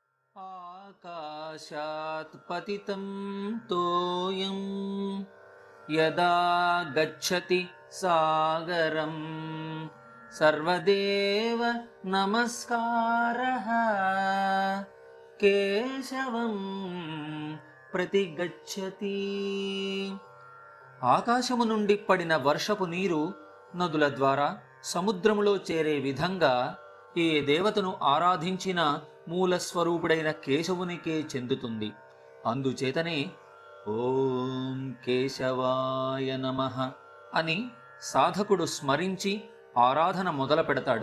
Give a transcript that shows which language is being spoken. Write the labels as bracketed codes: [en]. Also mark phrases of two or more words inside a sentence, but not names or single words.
[sa] आकाशात् पतितं तोयं यदा गच्छति सागरं सर्वदेव नमस्कारः केशवं प्रतिगच्छति। [te] ఆకాశము నుండి పడిన వర్షపు నీరు నదుల ద్వారా సముద్రములో చేరే విధంగా ఏ దేవతను ఆరాధించిన మూలస్వరూపుడైన కేశవునికే చెందుతుంది. అందుచేతనే ఓం కేశవాయ నమః అని సాధకుడు స్మరించి ఆరాధన మొదలు పెడతాడు.